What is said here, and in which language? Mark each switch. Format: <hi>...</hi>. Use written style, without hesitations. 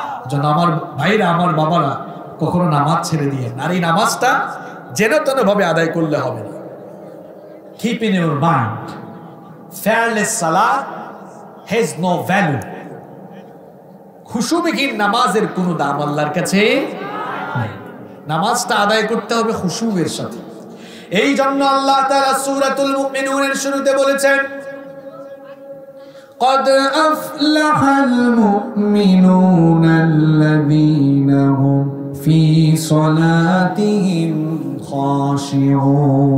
<bn>যেন আমার ভাইরা, আমার বাবারা, কখনো নামাজ ছেড়ে দিয়ে, আর এই নামাজটা যেন তেন ভাবে আদায় করলে হবে না।</bn> <en>Keep in your mind, fearless salat has no value.</en> <bn>খুশুবিহীন নামাজের কোনো দাম আল্লাহর কাছে নেই। নামাজটা আদায় করতে হবে খুশুবের সাথে। এই জন্য আল্লাহ তাআলা সূরাতুল মুমিনুনের শুরুতে বলেছেন,</bn> <ar>قد أفلح المؤمنون الذين هم في صلاتهم خاشعون.</ar>